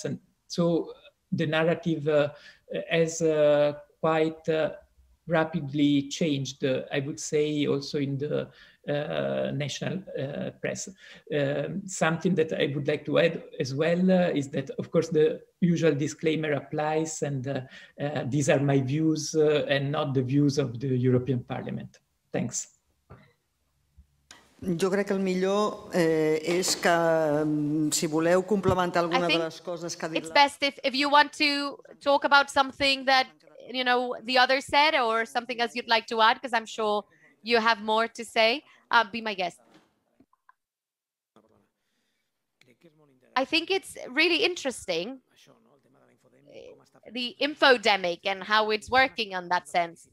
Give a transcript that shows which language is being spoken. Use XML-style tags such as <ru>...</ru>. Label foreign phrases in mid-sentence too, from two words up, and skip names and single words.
<en>And so the narrative has quite rapidly changed, I would say, also in the national press. Something that I would like to add as well is that, of course, the usual disclaimer applies, and these are my views and not the views of the European Parliament. Thanks.</en> <ca>Jo crec que el millor és que, si voleu complementar alguna de les coses que ha dit...</ca> <en>It's best if you want to talk about something that, you know, the others said, or something else you'd like to add, because I'm sure you have more to say. Be my guest. I think it's really interesting, the infodemic and how it's working on that sense.</en>